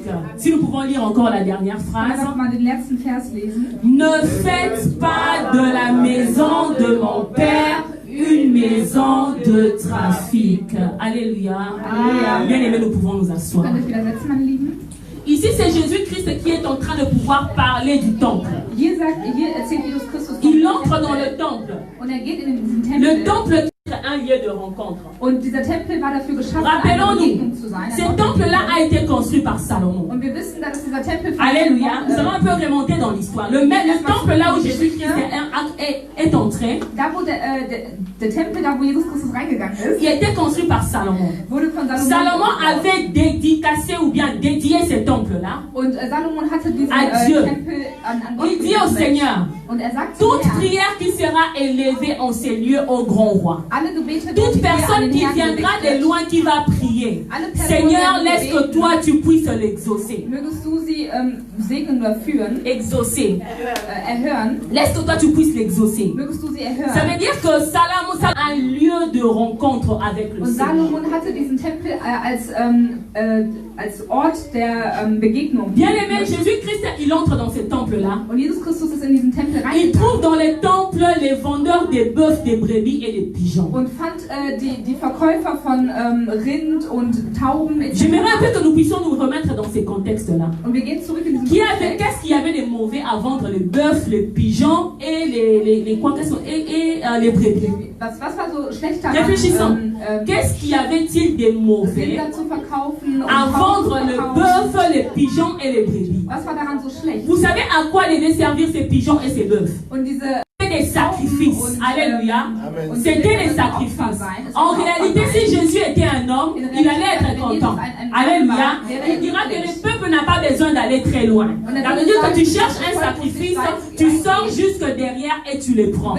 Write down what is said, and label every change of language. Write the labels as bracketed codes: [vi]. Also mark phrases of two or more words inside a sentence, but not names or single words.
[fr] Si nous pouvons lire encore la dernière phrase. Ne faites pas de la maison de mon père une maison de trafic. Alléluia. Bien aimé, nous pouvons nous asseoir. Ici, c'est Jésus-Christ qui est en train de pouvoir parler du temple. Il entre dans le temple. Le temple un lieu de rencontre. [de] Und dieser Tempel war dafür geschaffen, eine [fr] Rappelons-nous, [de] Begegnung zu sein. [fr] ce temple-là a été construit par Salomon. [de] Und wir wissen, dass dieser Tempel [fr] Alléluia. Nous allons un peu remonter dans l'histoire. Le temple là où Jésus-Christ est entré, [de] da wo der Tempel, da wo Jesus Christus reingegangen ist, [fr] il était construit par Salomon. [de] wurde von [fr] Salomon avait dédicacé ou bien dédié ce temple-là. [de] Und Salomon hatte diesen Tempel an Gott [fr] Il dit au Seigneur, [de] und sagt [fr] toute prière qui sera élevée en ces lieux au grand roi, toute personne qui viendra de loin qui va prier, Seigneur, laisse que toi tu puisses l'exaucer. [de] Mögest du sie segnen oder führen, [fr] exaucer, [de] erhören, [fr] laisse que toi tu puisses l'exaucer. [de] Mögest du sie erhören. [fr] Ça veut dire que Salomon a un lieu de rencontre avec le [de] und [fr] Seigneur. [de] Salomon hatte diesen Tempel als Ort der Begegnung. [fr] Bien aimé, Jésus-Christ, il entre dans ce temple-là. [de] Und Jesus Christus ist in diesen Tempel reingegangen. [fr] Il trouve dans les temples les vendeurs des bœufs, des brebis et des pigeons. [de] Und fand die Verkäufer von Rind und Tauben etc. [fr] J'aimerais un peu que nous puissions nous remettre dans ces contextes-là. [de] Und wir gehen zurück in diesen [fr] Qu'est-ce qu'il y avait de mauvais à vendre les bœufs, les pigeons et les brebis? [de] Was war so schlecht daran? [fr] Réfléchissons. Qu'est-ce qu'il y avait-il de mauvais à vendre le bœuf, les pigeons et les brebis? [de] Was war daran so schlecht? [fr] Vous savez à quoi devaient servir ces pigeons et ces bœufs? [de] Und diese [fr] des sacrifices. Alléluia. C'était des sacrifices. En réalité, si Jésus était un homme, il allait être content. Alléluia. Il dira que le peuple n'a pas besoin d'aller très loin. Ça veut dire que tu cherches un sacrifice, tu sors jusque derrière et tu le prends.